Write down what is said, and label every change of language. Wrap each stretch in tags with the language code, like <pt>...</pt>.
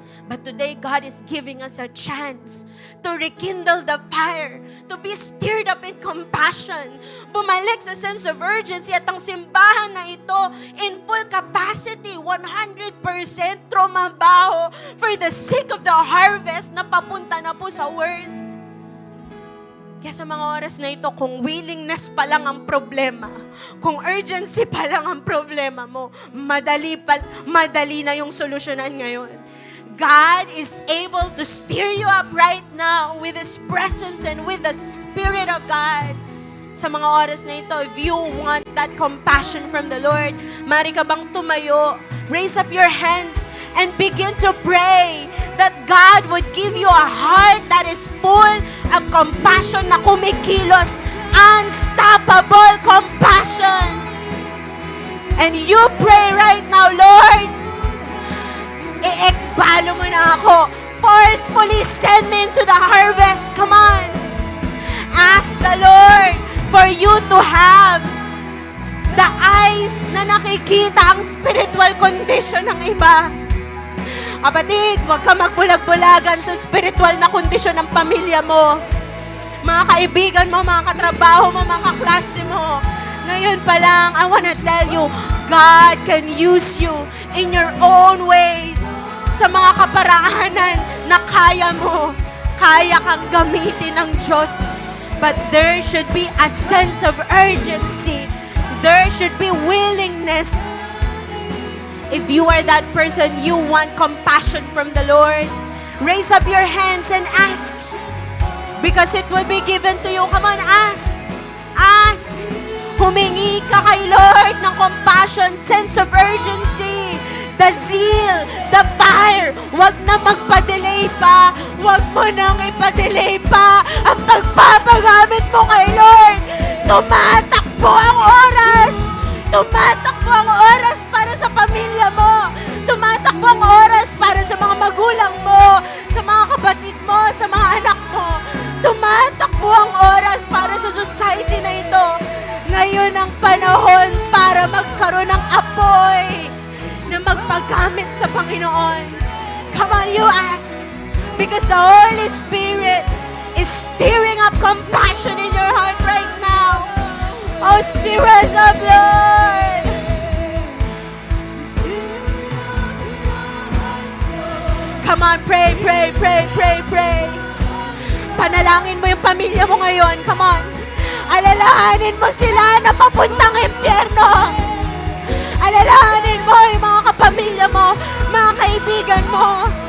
<en>But today, God is giving us a chance to rekindle the fire, to be stirred up in compassion, bumalik sa sense of urgency at ang simbahan na ito in full capacity, 100% trumabaho for the sake of the harvest na papunta na po sa worst.</en> <tl>Kaya sa mga oras na ito, kung willingness pa lang ang problema, kung urgency pa lang ang problema mo, madali na yung solusyonan ngayon.</tl> <en>God is able to steer you up right now with His presence and with the Spirit of God. Sa mga oras na ito, if you want that compassion from the Lord, mari ka bang tumayo, raise up your hands, and begin to pray that God would give you a heart that is full of compassion na kumikilos, unstoppable compassion. And you pray right now, Lord, iekbalo mo na ako. Forcefully send me into the harvest. Come on. Ask the Lord for you to have the eyes na nakikita ang spiritual condition ng iba.</en> <tl>Kapatid, huwag ka magbulag-bulagan sa spiritual na kondisyon ng pamilya mo. Mga kaibigan mo, mga katrabaho mo, mga kaklase mo.</tl> <en>Ngayon pa lang, I wanna tell you, God can use you in your own ways.</en> <tl>Sa mga kaparaanan na kaya mo, kaya kang gamitin ng Diyos.</tl> <en>But there should be a sense of urgency. There should be willingness. If you are that person, you want compassion from the Lord, raise up your hands and ask. Because it will be given to you. Come on, ask. Ask.</en> <tl>Humingi ka kay Lord ng compassion, sense of urgency, the zeal, the fire. Huwag na magpa-delay pa. Huwag mo nang ipa-delay pa ang pagpapagamit mo kay Lord. Tumatakbo ang oras. Tumatakbo ang oras para sa pamilya mo. Tumatakbo ang oras para sa mga magulang mo, sa mga kapatid mo, sa mga anak mo. Tumatakbo ang oras para sa society na ito. Ngayon ang panahon para magkaroon ng apoy na magpagamit sa Panginoon.</tl> <en>Come on, you ask. Because the Holy Spirit is stirring up compassion in your heart right now. Oh, stir us up, Lord. Come on, pray, pray, pray, pray, pray.</en> <tl>Panalangin mo yung pamilya mo ngayon. Come on. Alalahanin mo sila na papuntang impyerno. Alalahanin mo yung mga kapamilya mo, mga kaibigan mo.</tl>